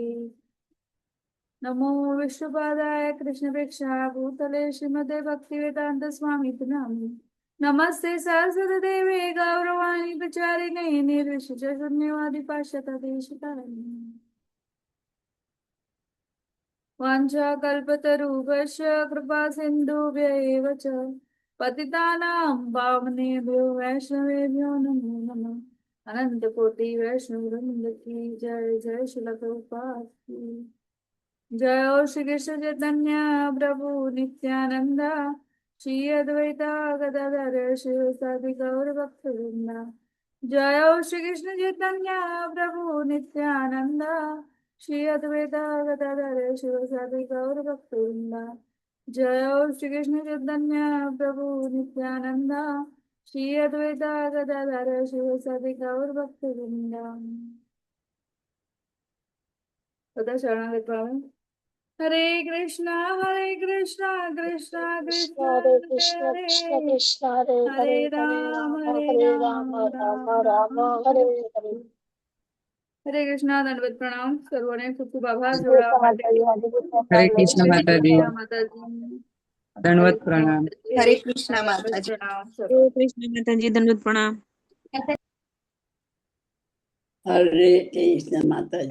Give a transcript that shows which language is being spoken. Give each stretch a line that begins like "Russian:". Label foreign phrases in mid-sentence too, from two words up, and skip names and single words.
Sanskrit: नमो विष्णुपादाय कृष्णप्रेक्षाय भूतले श्रीमते भक्तिवेदान्त स्वामी नामिने नमस्ते सरस्वती देवे गौरवाणी प्रचारिणे निर्विशेष शून्यवादी पाश्चात्य देशतारिणे वाञ्छाकल्पतरुभ्यश्च कृपा सिन्धुभ्यैव च पतितानां पावनेभ्यो वैष्णवेभ्यो नमो नमः.
Hindi: अनंत कोटि वैष्णव वृंद की जय. जय श्रील प्रभुपाद की जय.
Sanskrit: हो श्री कृष्ण चैतन्य प्रभु नित्यानंद श्री अद्वैता गदाधर शिवसादि गौर भक्तवृंद. जय हो श्री कृष्ण चैतन्य प्रभु नित्यानंद श्री अद्वैता गदाधर शिवसादि गौर भक्तवृंद. जय हो श्री कृष्ण चैतन्य प्रभु नित्यानंद श्री अद्वैता गदाधर शिवसादि गौर भक्तवृंद.
Gujarati: બધા શરણાગત ભાવે
Sanskrit: हरे कृष्ण कृष्ण कृष्ण हरे कृष्ण,
Gujarati: હરે
Sanskrit: कृष्ण कृष्ण हरे
Gujarati: હરે Hare, રામ
Sanskrit: हरे राम राम राम हरे हरे.
Gujarati: હરે કૃષ્ણ. દંડવત પ્રણામ. સર્વોને ખૂબ ખૂબ આભાર Jai જોડાવા માટે. હરે Mataji, કૃષ્ણ હરે માતાજી, કૃષ્ણ માતાજી. હરે દંડવત પ્રણામ. હરે કૃષ્ણ દંડવત માતાજી. પ્રણામ સર્વ. જય કૃષ્ણ માતાજી, દંડવત પ્રણામ. હરે કૃષ્ણ માતાજી.